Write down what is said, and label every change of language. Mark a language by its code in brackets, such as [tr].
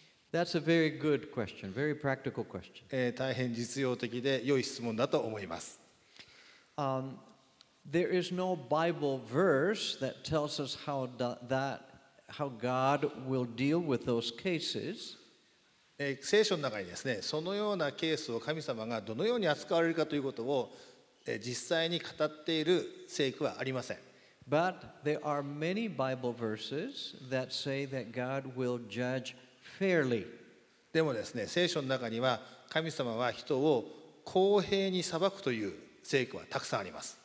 [en] That's a very good question, very practical question. [ja] 大変実用的で良い質問だと思います。 [en] There is no Bible verse that tells us how God will deal with those cases. [ja] 聖書の中にですね、そのようなケースを神様がどのように扱われるかということを実際に語っている聖句はありません。 [en] But there are many Bible verses that say that God will judge fairly. [ja] でもですね、聖書の中には神様は人を公平に裁くという聖句はたくさんあります。